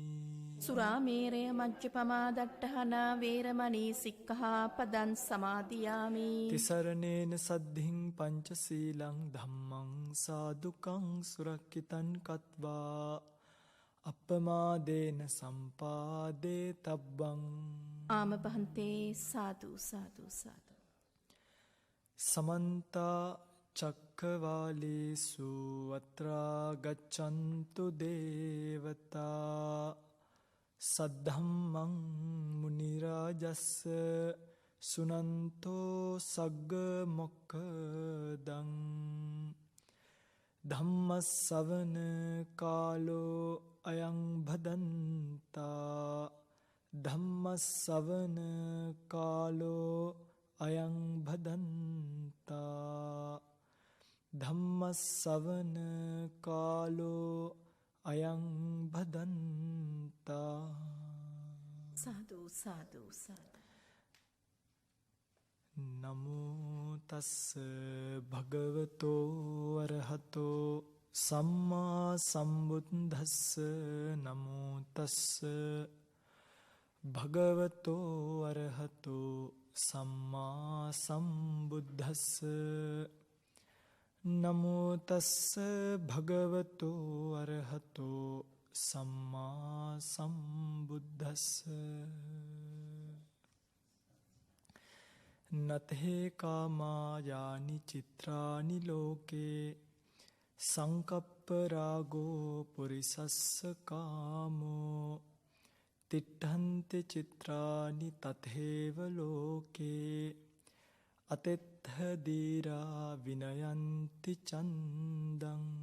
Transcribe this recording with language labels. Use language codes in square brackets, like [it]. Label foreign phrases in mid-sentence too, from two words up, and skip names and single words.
[pi] සුරාමේරය මජ්ජපමා දට්ඨානා වේරමණී සික්ඛාපදං සමාදියාමි. තිසරණේන සද්ධින් පංචශීලං ධම්මං සාදුකං සුරක්ඛිතං කତ୍වා අප්පමාදේන සම්පාදේ තබ්බං. ආම භන්තේ සාදු සාදු සාදු. සමන්ත චක්කවාලේසු අත්‍රා ගච්ඡන්තු දේවතා සද්ධම්මං මුනි රාජස්ස සුනන්තෝ සග්ග මොක්ඛදං. ධම්මස්සවන කාලෝ අයං භදන්තා. ධම්මස්සවන කාලෝ අයං භදන්තා. ධම්මස්සවන කාලෝ අයං භදන්තා. සාදු සාදු සාදු. නමෝ තස්ස භගවතෝ අරහතෝ සම්මා සම්බුද්දස්ස නමෝ තස්ස භගවතෝ අරහතෝ සම්මා සම්බුද්දස්ස නමෝ තස්ස භගවතෝ අරහතෝ සම්මා සම්බුද්දස්ස නතේ කාමායානි චිත්‍රානි ලෝකේ සංකප්ප රාගෝ පුරිසස්ස කාමෝ තිට්ඨන්ති චිත්‍රානි තතේව ලෝකේ අතෙත්ථ දීරා විනයන්ති චන්දං.